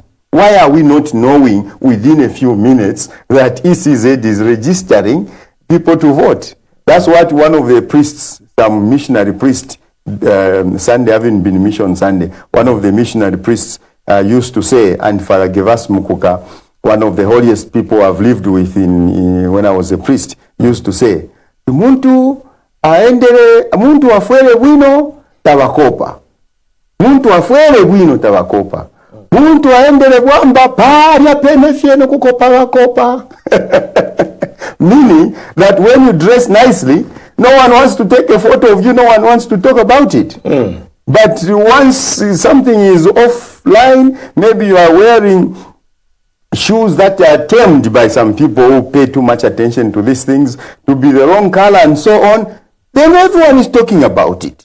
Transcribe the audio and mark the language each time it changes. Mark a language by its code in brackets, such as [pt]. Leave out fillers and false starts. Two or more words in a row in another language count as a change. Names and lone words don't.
[en] Why are we not knowing within a few minutes that ECZ is registering people to vote? That's what one of the priests, some missionary priest, Sunday, having been mission Sunday, one of the missionary priests used to say, and Father Gevas Mukuka, one of the holiest people I've lived with when I was a priest, used to say, [bem] muntu afwele bwino tabakopa. Muntu afwele bwino tabakopa. Muntu aendele bwamba parya penefyeno kukopa bakopa. [en] Meaning that when you dress nicely, no one wants to take a photo of you, no one wants to talk about it. But once something is offline, maybe you are wearing shoes that are termed by some people who pay too much attention to these things to be the wrong color and so on, then everyone is talking about it.